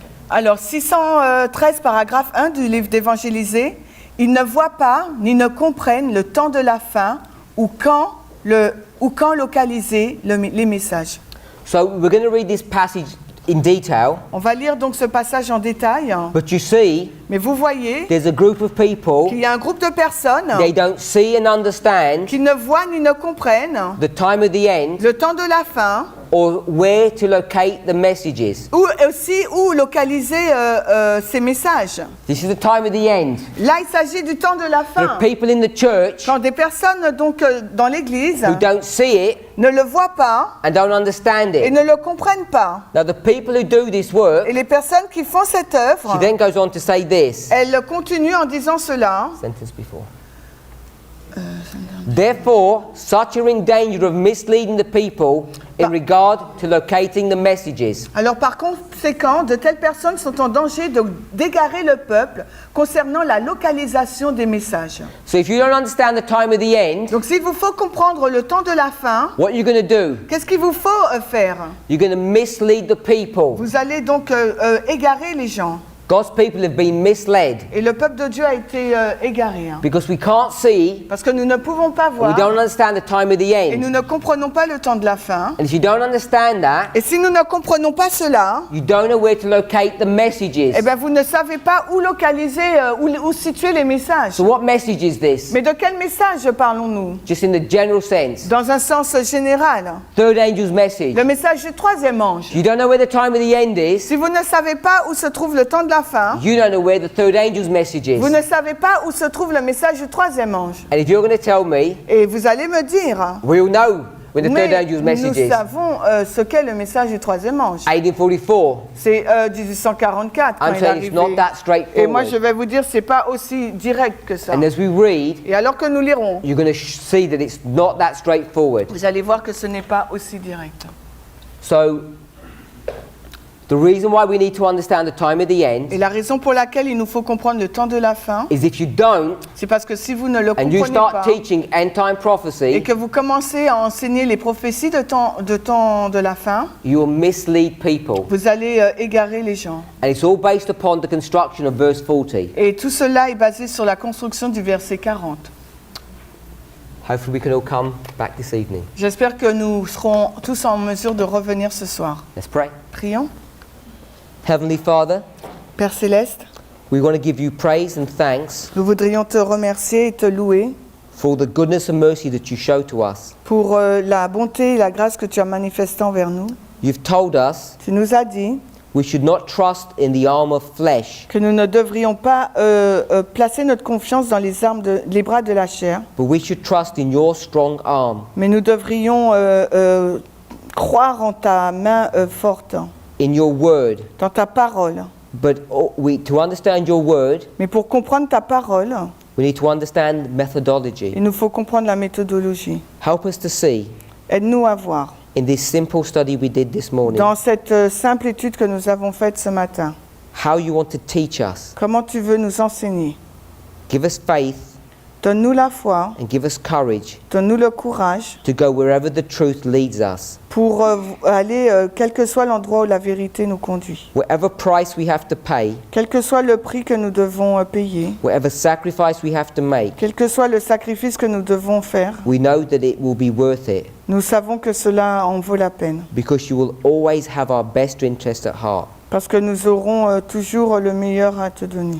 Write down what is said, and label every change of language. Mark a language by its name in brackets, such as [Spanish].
[French] Alors, 613, paragraphe 1 du livre d'Évangélisé. Ils ne voient pas ni ne comprennent le temps de la fin ou quand localiser les messages. [English] So we're going to read this passage in detail, [French] On va lire donc ce passage en détail. [English] but you see, [French] Mais vous voyez [English] there's a group of people, [French] qu'il y a un groupe de personnes [English] they don't see and understand [French] qui ne voient ni ne comprennent [English] the time of the end [French] le temps de la fin [English] or where to locate the messages. [French] ou aussi où localiser ces messages. [English] This is the time of the end. [French] Là, il s'agit du temps de la [English] There [French] fin. [English] are people in the church [French] Quand des personnes donc dans l'Église [English] who don't see it [French] ne le voient pas [English] and don't understand [French] et [English] it. [French] ne le comprennent pas. [English] Now the people who do this work, [French] Et les personnes qui font cette œuvre, [English] she then goes on to say this, [French] elles continuent en disant cela. [English] sentence before. Therefore, such are in danger of misleading the people in regard to locating the messages. [French] Alors par conséquent, de telles personnes sont en danger d'égarer le peuple concernant la localisation des messages. [English] So if you don't understand the time of the end, [French] Donc s'il vous faut comprendre le temps de la fin, [English] what you're going to do, [French] qu'est-ce qu'il vous faut faire? [English] you're going to mislead the people. [French] Vous allez donc égarer les gens. [English] God's people have been misled [French] Et le peuple de Dieu a été égaré. [English] because we can't see [French] Parce que nous ne pouvons pas [English] and we [French] voir [English] don't understand the time of the [French] et nous [English] end. [French] ne comprenons pas le temps de la fin. [English] And if you don't understand that, [French] Et si nous ne comprenons pas cela, [English] you don't know where to locate the messages. [French] eh bien vous ne savez pas où localiser, où situer les messages. [English] So what message is this? [French] Mais de quel message parlons-nous? [English] Just in the general sense. [French] Dans un sens général. [English] Third angel's message. [French] Le message du troisième ange. [English] You don't know where the time of the end is. [French] Si vous ne savez pas où se trouve le temps de la fin, [English] You don't know where the third angel's message is. [French] vous ne savez pas où se trouve le message du troisième ange. [English] And if you're going to tell me, [French] Et vous allez me dire, [English] we'll know when the third [French] mais [English] angel's [French] nous [English] message is. [French] savons ce qu'est le message du troisième ange. [English] 1844. [French] C'est 1844 quand [English] I'm [French] il est [English] saying it's [French] arrivé. [English] not that [French] Et moi, je [English] straightforward. [French] vais vous dire, c'est pas aussi direct que ça. [English] And as we read, [French] Et alors que nous lirons, [English] you're going to see that it's not that straightforward. [French] vous allez voir que ce n'est pas aussi direct. [English] So, the reason why we need to understand the time of the end [French] Et la raison pour laquelle il nous faut comprendre le temps de la fin, [English] is if you don't, [French] c'est parce que si vous ne le [English] and you [French] comprenez pas, [English] start teaching end time [French] et [English] prophecy, [French] que vous commencez à enseigner les prophéties de temps de la fin, [English] you will mislead people. [French] vous allez égarer les gens. [English] And it's all based upon the construction of verse 40. [French] Et tout cela est basé sur la construction du verset 40. [English] Hopefully we can all come back this evening. [French] J'espère que nous serons tous en mesure de revenir ce soir. [English] Let's pray. [French] Prions. [English] Heavenly Father, [French] Père Céleste, [English] we want to give you praise and thanks [French] nous voudrions te remercier et te louer [English] for the goodness and mercy that you show to us. [French] pour la bonté et la grâce que tu as manifestée envers nous. [English] You've told us [French] Tu nous as dit [English] we should not trust in the arm of flesh, [French] que nous ne devrions pas placer notre confiance dans les bras de la chair, [English] but we should trust in your strong arm, [French] mais nous devrions croire en ta main forte, [English] in your word. [French] dans ta parole. [English] But to understand your word, [French] Mais pour comprendre ta parole, [English] we need to understand methodology. [French] il nous faut comprendre la méthodologie. [English] Help us to see [French] Aide-nous à voir [English] in this simple study we did this morning, [French] dans cette simple étude que nous avons faite ce matin. [English] how you want to teach us. [French] Comment tu veux nous enseigner? [English] Give us faith [French] Donne-nous la foi, [English] and give us courage [French] donne-nous le courage [English] to go wherever the truth leads us. [French] pour aller, quel que soit l'endroit où la vérité nous conduit. [English] Whatever price we have to pay, [French] Quel que soit le prix que nous devons payer, [English] whatever sacrifice we have to make, [French] quel que soit le sacrifice que nous devons faire, [English] we know that it will be worth it [French] nous savons que cela en vaut la peine. [English] because you will always have our best interest at heart. [French] Parce que nous aurons toujours le meilleur à te donner.